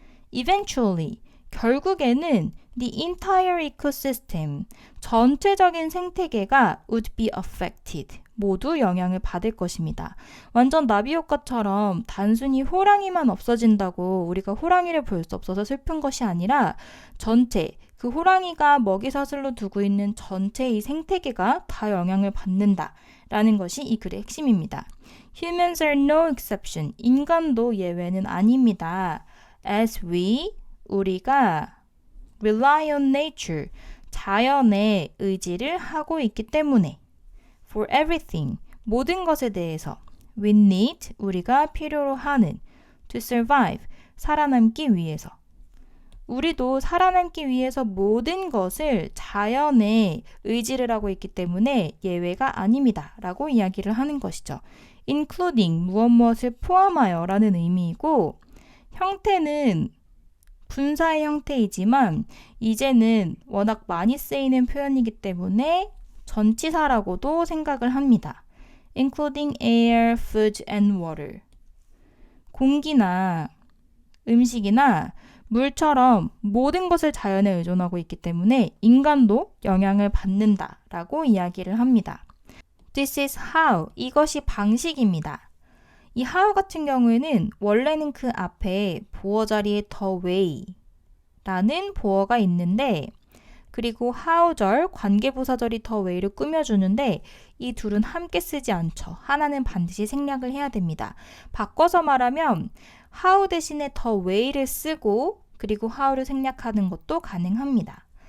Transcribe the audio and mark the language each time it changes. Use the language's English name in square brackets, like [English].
[English] Eventually, [Korean] 결국에는 [English] the entire ecosystem, [Korean] 전체적인 생태계가 [English] would be affected, [Korean] 모두 영향을 받을 것입니다. 완전 나비 효과처럼 단순히 호랑이만 없어진다고 우리가 호랑이를 볼 수 없어서 슬픈 것이 아니라 전체, 그 호랑이가 먹이사슬로 두고 있는 전체 이 생태계가 다 영향을 받는다 라는 것이 이 글의 핵심입니다. [English] Humans are no exception, [Korean] 인간도 예외는 아닙니다. As 우리가 [English] rely on nature, [Korean] 자연의 의지를 하고 있기 때문에 [English] for everything, [Korean] 모든 것에 대해서 [English] we need, [Korean] 우리가 필요로 하는 [English] to survive, [Korean] 살아남기 위해서 우리도 살아남기 위해서 모든 것을 자연의 의지를 하고 있기 때문에 예외가 아닙니다 라고 이야기를 하는 것이죠. including, 무엇을 포함하여 라는 의미이고 형태는 분사의 형태이지만 이제는 워낙 많이 쓰이는 표현이기 때문에 전치사라고도 생각을 합니다. [English] including air, food and water. [Korean] 공기나 음식이나 물처럼 모든 것을 자연에 의존하고 있기 때문에 인간도 영향을 받는다라고 이야기를 합니다. [English] This is how, [Korean] 이것이 방식입니다. 이 how 같은 경우에는 원래는 그 앞에 보어 자리에 the way 라는 보어가 있는데 그리고 how절, 관계부사절이 the way를 꾸며주는데 이 둘은 함께 쓰지 않죠. 하나는 반드시 생략을 해야 됩니다. 바꿔서 말하면 how 대신에 the way를 쓰고 그리고 how를 생략하는 것도 가능합니다.